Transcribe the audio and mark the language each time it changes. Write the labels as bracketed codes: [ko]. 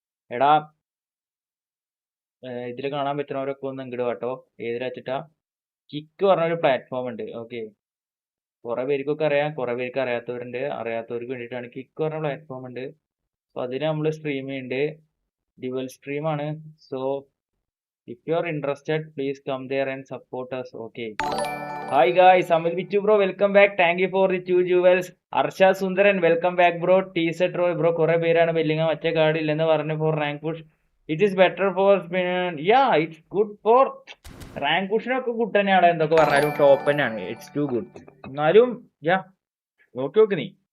[ml] എടാ ഇതിൽ കാണാൻ പറ്റുന്നവരൊക്കെ ഒന്ന് ഇങ്ങോട്ട് കേട്ടോ. ഏതിലാ വെച്ചിട്ടാ? കിക്ക് പറഞ്ഞൊരു പ്ലാറ്റ്ഫോം ഉണ്ട്. ഓക്കെ, കുറെ പേർക്കൊക്കെ അറിയാം, കുറെ പേർക്ക് അറിയാത്തവരുണ്ട്. അറിയാത്തവർക്ക് വേണ്ടിയിട്ടാണ്. കിക്ക് പറഞ്ഞ പ്ലാറ്റ്ഫോം ഉണ്ട്. അപ്പൊ അതിന് നമ്മൾ സ്ട്രീം ചെയ്യുന്നുണ്ട്. ഡ്യുവൽ സ്ട്രീം ആണ്. [en] So if you are interested, please come there and support us. Okay. Hi guys, Amit Vichu bro, welcome back. Thank you for the 2 jewels. Arsha Sundaran, welcome back bro. [ml] T-set bro, കുറെ പേരാണ് Bellingham മറ്റേ card ഇല്ലെന്ന് പറഞ്ഞു. [en] for rank push it is better for ya it's good for rank [ml] പുഷിനൊക്കെ good തന്നെയാണ്. എന്തൊക്കെ പറഞ്ഞാലും top തന്നെയാണ്. [en] It's too good. [ml] എന്നാലും യാ നോക്കി നീ.